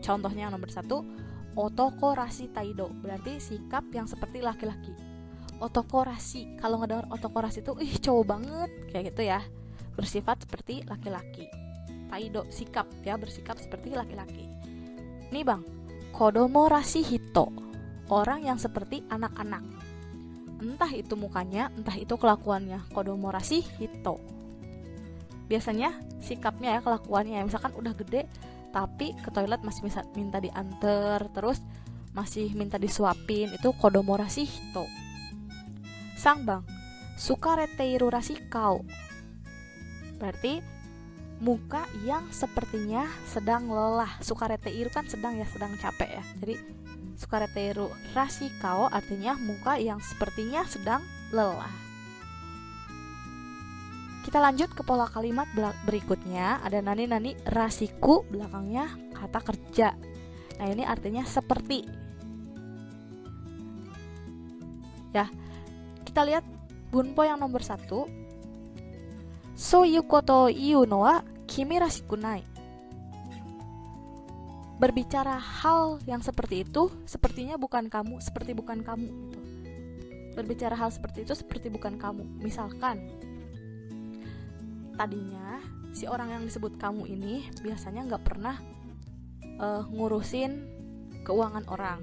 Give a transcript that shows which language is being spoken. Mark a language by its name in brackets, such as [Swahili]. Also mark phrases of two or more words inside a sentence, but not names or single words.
[Indonesian] Contohnya yang nomor 1, [Japanese] otoko rasi taido, [Indonesian] berarti sikap yang seperti laki-laki. [Japanese] Otoko rasi, [Indonesian] kalau ngedengar [Japanese] otoko rasi [Indonesian] itu, ih cowok banget, kayak gitu ya. Bersifat seperti laki-laki. Taido, sikap ya, bersikap seperti laki-laki. Nih bang, [Japanese] kodomo rashi hito, [Indonesian] orang yang seperti anak-anak. Entah itu mukanya, entah itu kelakuannya. [Japanese] Kodomo rashi hito. [Indonesian] Biasanya sikapnya ya, kelakuannya ya, misalkan udah gede tapi ke toilet masih bisa minta diantar, terus masih minta disuapin, itu [Japanese] kodomo rashi hito. [Indonesian] Sang bang, [Japanese] sukareteiru rashi kau, [Indonesian] berarti muka yang sepertinya sedang lelah. Sukareteiru kan sedang ya, sedang capek ya. Jadi [Japanese] sukareteiru rasi kao [Indonesian] artinya muka yang sepertinya sedang lelah. Kita lanjut ke pola kalimat berikutnya. Ada [Japanese] nani rasiku, [Indonesian] belakangnya kata kerja. Nah ini artinya seperti. Ya, kita lihat bunpo yang nomor 1. [Japanese] Souyu koto iu no wa kimi rashiku nai. [Indonesian] Berbicara hal yang seperti itu sepertinya bukan kamu, seperti bukan kamu gitu. Berbicara hal seperti itu seperti bukan kamu. Misalkan tadinya si orang yang disebut kamu ini biasanya nggak pernah ngurusin keuangan orang.